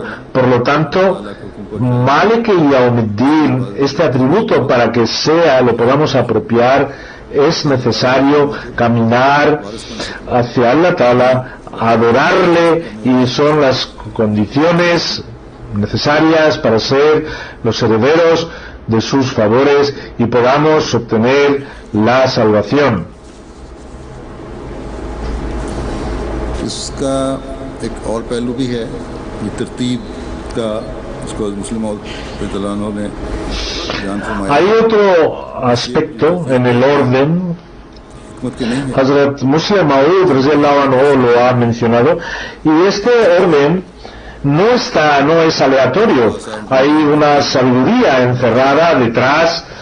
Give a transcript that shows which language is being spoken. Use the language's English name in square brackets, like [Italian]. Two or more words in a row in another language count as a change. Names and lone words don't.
[Spanish] Por lo tanto, [Arabic] مالك يوم الدين, [Spanish] este atributo, para que lo podamos apropiar, es necesario caminar hacia Allah Ta'ala, adorarle, y son las condiciones necesarias para ser los herederos de sus favores y podamos obtener la salvación. [Urdu] اس کا ایک اور پہلو بھی ہے، یہ ترتیب کا، اس کو مسلم اور نے دھیان فرمایا. [Spanish] Hay otro aspecto en el orden. Hazrat Muslim Maud [Arabic] رضي الله عنه [Spanish] lo ha mencionado, y este orden no es aleatorio, hay una sabiduría encerrada detrás.